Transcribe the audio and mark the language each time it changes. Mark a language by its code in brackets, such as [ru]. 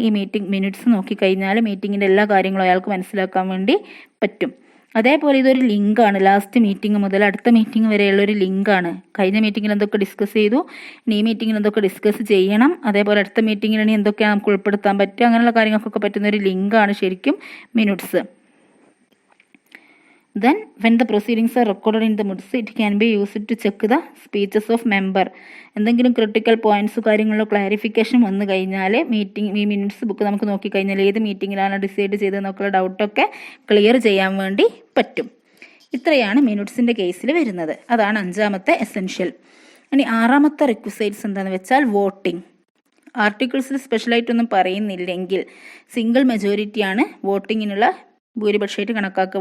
[ml] ഈ മിനിറ്റ്സ് നോക്കിക്കഴിഞ്ഞാൽ മീറ്റിങ്ങിൻ്റെ എല്ലാ കാര്യങ്ങളും അയാൾക്ക് മനസ്സിലാക്കാൻ വേണ്ടി പറ്റും. അതേപോലെ ഇതൊരു ലിങ്കാണ്. ലാസ്റ്റ് മീറ്റിംഗ് മുതൽ അടുത്ത മീറ്റിംഗ് വരെയുള്ളൊരു ലിങ്കാണ്. കഴിഞ്ഞ മീറ്റിങ്ങിൽ എന്തൊക്കെ ഡിസ്കസ് ചെയ്തു, ഇനി ഈ മീറ്റിങ്ങിൽ എന്തൊക്കെ ഡിസ്കസ് ചെയ്യണം, അതേപോലെ അടുത്ത മീറ്റിങ്ങിൽ ഇനി എന്തൊക്കെയാണ് നമുക്ക് ഉൾപ്പെടുത്താൻ പറ്റുക, അങ്ങനെയുള്ള കാര്യങ്ങൾക്കൊക്കെ പറ്റുന്ന ഒരു ലിങ്കാണ് ശരിക്കും minutes. [en] Then when the proceedings are recorded in the minutes, it can be used to check the speeches of member. [ml] എന്തെങ്കിലും ക്രിട്ടിക്കൽ പോയിന്റ്സ് കാര്യങ്ങളിലോ ക്ലാരിഫിക്കേഷൻ വന്നു കഴിഞ്ഞാൽ ഈ മിനിറ്റ്സ് ബുക്ക് നമുക്ക് നോക്കിക്കഴിഞ്ഞാൽ ഏത് മീറ്റിങ്ങിലാണ് ഡിസൈഡ് ചെയ്തതെന്നൊക്കെയുള്ള ഡൗട്ടൊക്കെ ക്ലിയർ ചെയ്യാൻ വേണ്ടി പറ്റും. ഇത്രയാണ് മിനിറ്റ്സിൻ്റെ കേസിൽ വരുന്നത്. അതാണ് 5-മത്തെ എസെൻഷ്യൽ. ഇനി 6-മത്തെ റിക്വസൈറ്റ്സ് എന്താണെന്ന് വെച്ചാൽ വോട്ടിംഗ്. ആർട്ടിക്കിൾസിൽ സ്പെഷ്യലായിട്ടൊന്നും പറയുന്നില്ലെങ്കിൽ സിംഗിൾ മെജോറിറ്റിയാണ് വോട്ടിങ്ങിനുള്ള ഭൂരിപക്ഷമായിട്ട് കണക്കാക്കുക.